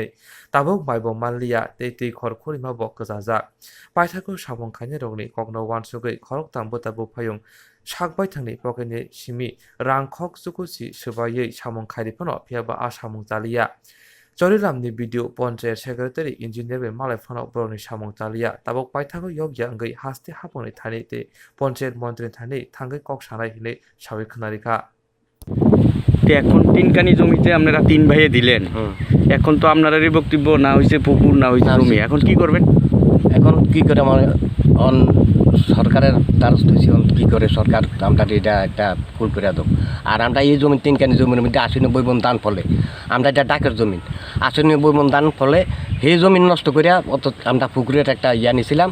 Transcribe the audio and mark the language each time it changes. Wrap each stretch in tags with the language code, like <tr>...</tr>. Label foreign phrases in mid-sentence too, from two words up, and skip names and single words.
<trp>ताबक माइबो मानलिया ते दैखर खुरिमाबो गोजाजा पाइथाखौ सामुं खायनायरकनि ककनो वानसुगै खरक तांबो ताबो फायं सागबाय थांनि पकेटनि सिमि रां खक जुगुसि सोबायै सामुं खायरिफोनो फियाबा आ सामुं जालिया जलिरामनि भिडिअ</trp> <en>panchayat secretary engineer</en> <trp>बे मालायफोनाव बर'नि सामुं जालिया ताबक पाइथाखौ यगया अंगै हास्ते हापनै थानै ते पन्चायत मन्त्री थानै थांगै कक सानाय हिनै सावै खोनारिखा</trp> <bn>তো এখন তিনকানি জমিতে আপনারা 3 ভাইয়ে দিলেন। এখন তো আপনারারই বক্তব্য না হইছে পুকুর না হইছে জমি, এখন কি করবেন? এখন কি করে আমার সরকারের দ্বারস্থ হয়েছি, কি করে সরকার আমরা এটা একটা ফুল করে দাও। আর আমরা এই জমি 3 জমির মধ্যে 80-90 মণ দান ফলে আমরা এটা ডাকের জমিন 80-90 মণ দান ফলে সেই জমিন নষ্ট করিয়া অত আমরা পুকুরের একটা ইয়া নিয়েছিলাম।</bn>